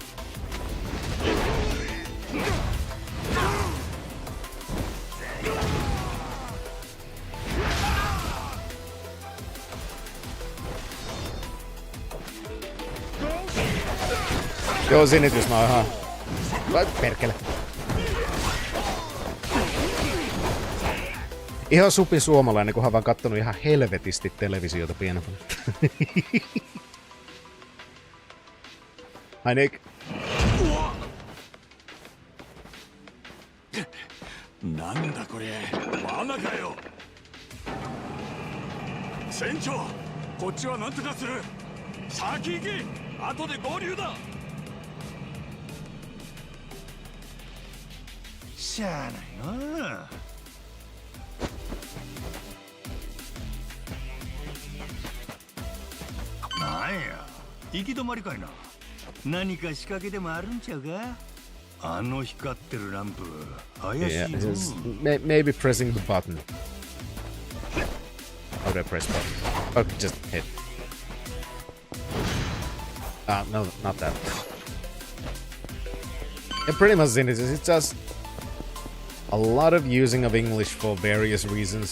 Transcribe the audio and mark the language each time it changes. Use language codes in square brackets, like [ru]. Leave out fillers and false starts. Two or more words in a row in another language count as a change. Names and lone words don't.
[en] Goes in it just now, huh? [fi] Vai perkele. Ihan supi suomalainen, kunhan vaan kattonut ihan helvetisti televisiota pienempänä. [en] Hi Nick. [ja] なんだこれ、罠かよ。船長、こっちはなんとかする。先行け、後で合流だ。しゃあないな。なんや、行き止まりかいな。何か仕掛けでもあるんちゃうか。あの光ってるランプ、怪しいな。 [en] Yeah, maybe pressing the button. How do I press button? Oh, just hit. No, not that. Yeah, pretty much in it. It's just a lot of using of English for various reasons.